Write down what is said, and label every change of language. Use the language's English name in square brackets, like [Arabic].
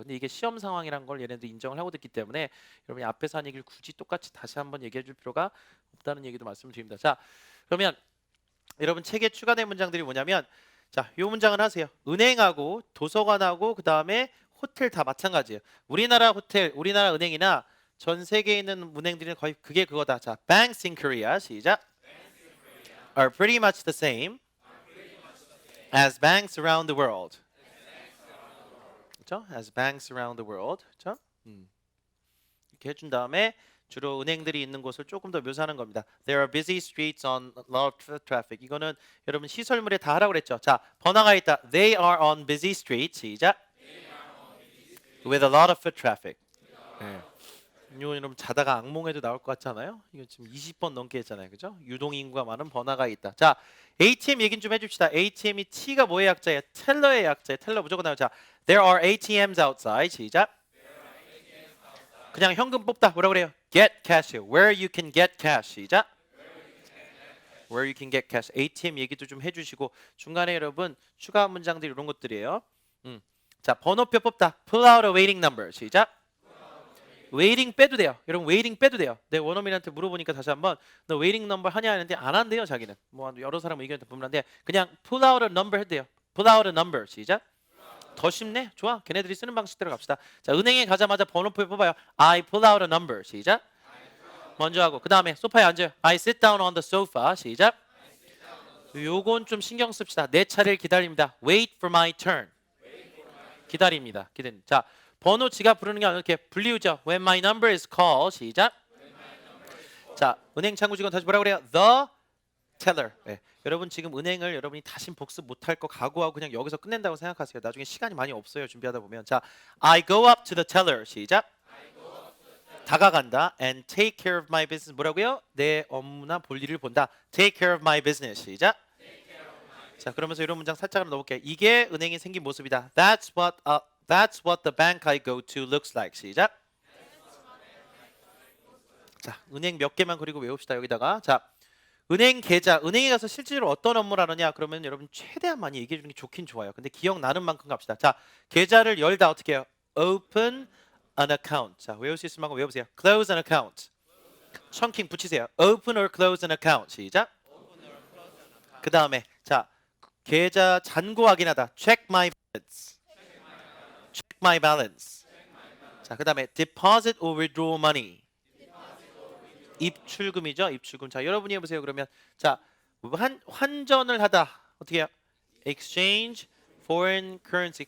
[Korean] 근데 이게 시험 상황이란 걸 얘네들 인정을 하고 듣기 때문에 여러분이 앞에서 한 얘기를 굳이 똑같이 다시 한번 얘기해 줄 필요가 없다는 얘기도 말씀을 드립니다. 자, 그러면 여러분 책에 추가된 문장들이 뭐냐면 자, 요 문장을 하세요. 은행하고 도서관하고 그다음에 호텔 다 마찬가지예요. 우리나라 호텔, 우리나라 은행이나 전 세계에 있는 은행들은 거의 그게 그거다. [English] 자, banks in Korea 시작. are pretty much the same as banks around the world. [Korean] 그렇죠? [English] As banks around the world. [Korean] 그렇죠? 이렇게 해준 다음에 주로 은행들이 있는 곳을 조금 더 묘사하는 겁니다. [English] There are busy streets on a lot of traffic. [Korean] 이거는 여러분 시설물에 다 하라고 그랬죠. 자, 번화가 있다. [English] They are on busy streets. [Korean] 시작. [English] With a lot of foot traffic. [Korean] 네. 이거 여러분 자다가 악몽에도 나올 것 같지 않아요? 이거 지금 20번 넘게 했잖아요. 그죠? 유동인구가 많은 번화가 있다. 자, ATM 얘긴 좀 해줍시다. ATM이 T가 뭐의 약자예요? 텔러의 약자예요. 텔러 무조건 나오죠. 자, [English] There are ATMs outside. [Korean] 시작. 그냥 현금 뽑다. 뭐라 그래요? [English] Get cash. Where you can get cash. 시작. Where you can get cash. [Korean] ATM 얘기도 좀 해주시고 중간에 여러분 추가 문장들 이런 것들이에요. 자, 번호표 뽑다. [English] Pull out a waiting number. [Korean] 시작. 웨이팅 빼도 돼요. 여러분 웨이팅 빼도 돼요. 내 원어민한테 물어보니까 다시 한번 너 웨이팅 넘버 하냐 하는데 안 한대요 자기는. 뭐 여러 사람 의견을 보는데 그냥 [English] pull out a number [Korean] 해도 돼요. [English] pull out a number 시작. [Korean] 더 쉽네. 좋아. 걔네들이 쓰는 방식대로 갑시다. 자, 은행에 가자마자 번호표 뽑아요. [English] I pull out a number 시작. [Korean] 먼저 하고 그 다음에 소파에 앉아요. [English] I sit down on the sofa 시작. [Korean] 요건 좀 신경 씁시다. 내 차례를 기다립니다. [English] Wait for my turn. [Korean] 기다립니다. 기다립니다. 자, 번호 지가 부르는 게 아니라 이렇게 불리우죠. [English] When my number is called 시작. [Korean] 자, 은행 창구 직원 다시 뭐라 그래요? [English] The teller. 네. [Korean] 여러분 지금 은행을 여러분이 다시 복습 못할 거 각오하고 그냥 여기서 끝낸다고 생각하세요. 나중에 시간이 많이 없어요. 준비하다 보면. [English] 자, I go up to the teller 시작. [Korean] 다가간다. [English] And take care of my business. [Korean] 뭐라고요? 내 업무나 볼일을 본다. [English] Take care of my business 시작. [Korean] 자, 그러면서 이런 문장 살짝 넣어볼게요. 이게 은행이 생긴 모습이다. [English] That's what the bank I go to looks like. [Korean] 시작. 자, 은행 몇 개만 그리고 외웁시다. 여기다가 자, 은행 계좌. 은행에 가서 실제로 어떤 업무를 하느냐? 그러면 여러분 최대한 많이 얘기해 주는 게 좋긴 좋아요. 근데 기억나는 만큼 갑시다. 자, 계좌를 열다 어떻게 해요? [English] Open an account. [Korean] 자, 외울 수 있을 만큼 외우세요. [English] Close an account. [Korean] 청킹 붙이세요. [English] Open or close an account. 시작. [Korean] 그 다음에 자, 계좌 잔고 확인하다. [English] Check my balance. Check my balance. 자, [Korean] 그 다음에 [English] deposit or withdraw money. [Korean] 입출금이죠. 입출금. 자, 여러분이 해보세요. 그러면 자, 환전을 하다 어떻게 해요? [English] Exchange foreign currency.